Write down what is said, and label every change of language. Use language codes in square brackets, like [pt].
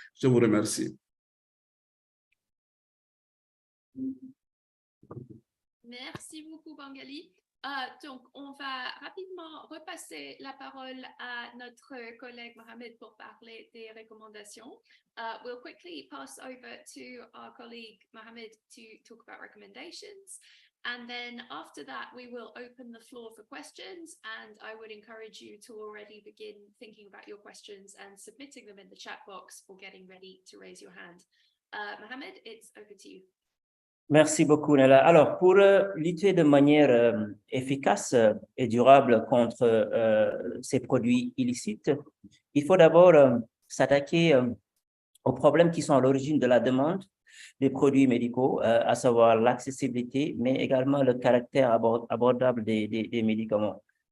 [fr] Je vous remercie. Merci beaucoup, Bangali. Donc, on va rapidement repasser la parole à notre collègue Mohamed pour parler des recommandations. [en] We'll quickly pass over to our colleague Mohamed to talk about recommendations. And then after that, we will open the floor for questions. And I would encourage you to already begin thinking about your questions and submitting them in the chat box or getting ready to raise your hand. Mohamed, it's over to you. [fr] Merci beaucoup, Nella. Alors, pour lutter de manière efficace et durable contre ces produits illicites, il faut d'abord s'attaquer aux problèmes qui sont à l'origine de la demande des produits médicaux, à savoir l'accessibilité, mais également le caractère abordable des médicaments.